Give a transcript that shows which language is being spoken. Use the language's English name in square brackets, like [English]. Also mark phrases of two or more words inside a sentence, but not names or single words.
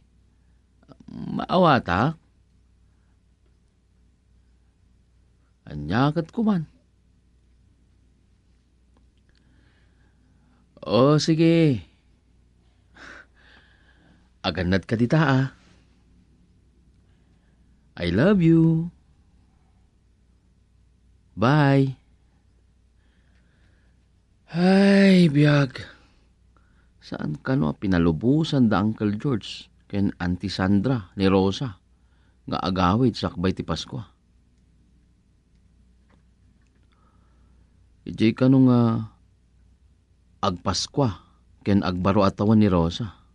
[Iloko] Maawata. Anyakat kuman. O, sige. Aganad ka dita ah. [English] I love you. Bye. [Iloko] Ay, biyag. Saan ka no pinalubusan da Uncle George ken Auntie Sandra ni Rosa nga agawid sakbay ti Pasko. Ijay ka no nga agpaskwa ken agbaro atawan ni Rosa.